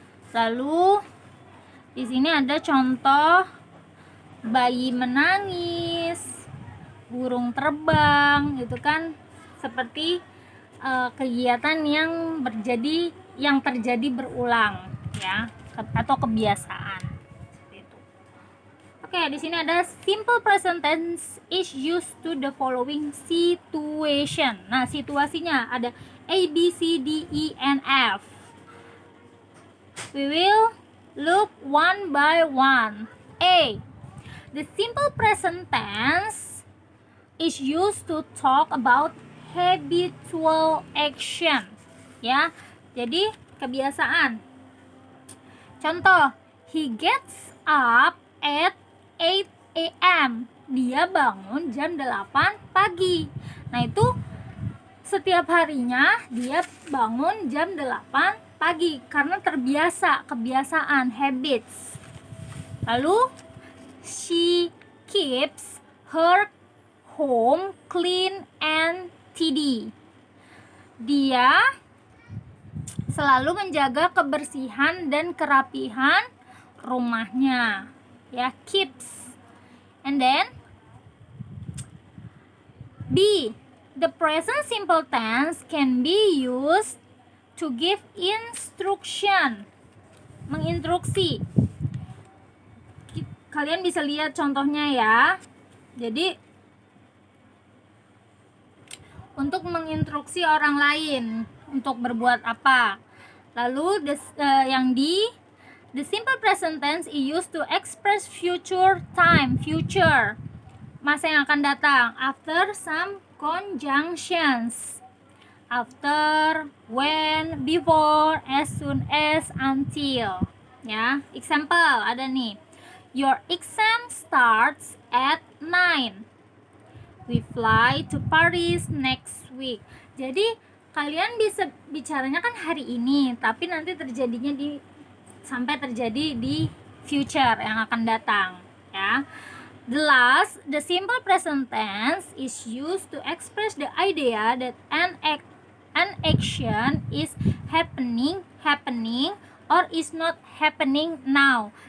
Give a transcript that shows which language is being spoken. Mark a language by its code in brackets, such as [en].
[id] Lalu di sini ada contoh bayi menangis, burung terbang gitu kan, seperti kegiatan yang terjadi berulang ya, atau kebiasaan itu. Oke, di sini ada [en] simple present tense is used to the following situation. [id] Nah, situasinya ada A, B, C, D, E, and F. [en] We will look one by one. A. The simple present tense is used to talk about habitual action. [id] Ya, jadi kebiasaan. Contoh, [en] he gets up at 8 a.m. [id] Dia bangun jam 8 pagi. Nah, itu setiap harinya dia bangun jam 8 pagi karena terbiasa, kebiasaan, habits. [en] Lalu she keeps her home clean and tidy. [id] Dia selalu menjaga kebersihan dan kerapihan rumahnya. [en] Ya, keeps. And then B. The present simple tense can be used to give instruction. [id] Menginstruksi. Kalian bisa lihat contohnya ya. Jadi untuk menginstruksi orang lain untuk berbuat apa. Lalu yang di [en] the simple present tense is used to express future time, future, [id] masa yang akan datang, [en] after some conjunctions, after, when, before, as soon as, until. Ya, example [id] ada nih. [en] Your exam starts at 9. We fly to Paris next week. [id] Jadi kalian bisa bicaranya kan hari ini, tapi nanti sampai terjadi di future yang akan datang, ya. [en] The simple present tense is used to express the idea that an action is happening or is not happening now.